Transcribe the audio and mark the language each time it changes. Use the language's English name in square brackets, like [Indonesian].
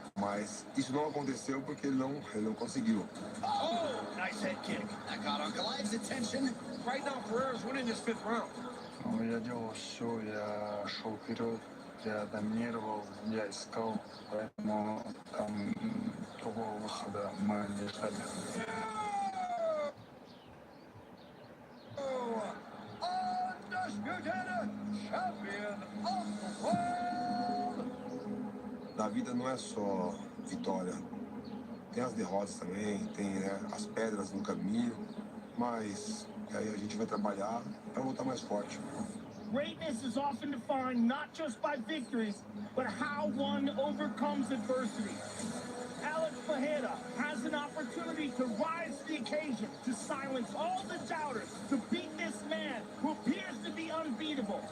[Portuguese] Mas isso não aconteceu porque ele não conseguiu. [English] Oh, nice head kick. That got on Goliath's attention. Right now, Pereira's winning this 5th round. [Russian] Ну, я делал все, я шел вперед, я доминировал, я искал, поэтому там другого выхода мы не ждали. [English] Undisputed champion of [Portuguese] na vida não é só vitória. Tem as derrotas também, tem, né, as pedras no caminho, mas aí a gente vai trabalhar para voltar mais forte. [English] Greatness is often defined not just by victories, but how one overcomes adversity. Alex Fajeda has an opportunity to rise to the occasion, to silence all the doubters, to beat this man who appears to be unbeatable.